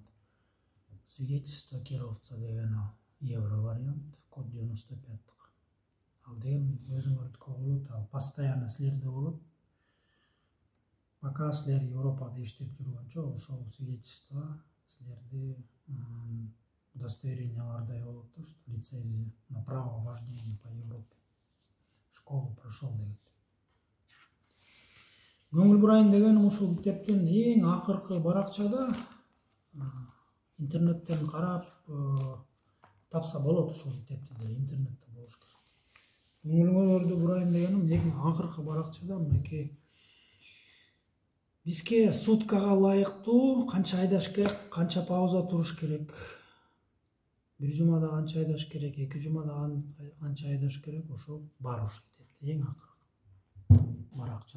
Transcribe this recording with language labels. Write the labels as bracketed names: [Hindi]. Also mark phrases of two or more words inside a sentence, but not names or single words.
[Russian] Свидетельство керовца [Kyrgyz] деген евро вариант, код 95. Ал деген өзүңөрдүкү болот, ал постоянно силерде болот. Пока силер Европада иштеп жүргөнчө ошол свидетельство силерди удостоверениялардай болот да, [Russian] что лицензия на право вождения по Европе. Школу прошел деген. [Kyrgyz] Көңүл бурайын дегеним ушул китептин эң акыркы баракчада интернеттен карап тапса болот. Ушул китепти да интернетте болуш керек. Көңүлүңөрдү бурайын дегеним эң акыркы баракчада мынакей бизге суткага ылайыктуу канча айдаш керек, канча пауза туруш керек, бир жумада канча айдаш керек, 2 жумада канча айдаш керек, ошол бар ушул китепте эң акыркы баракчасында.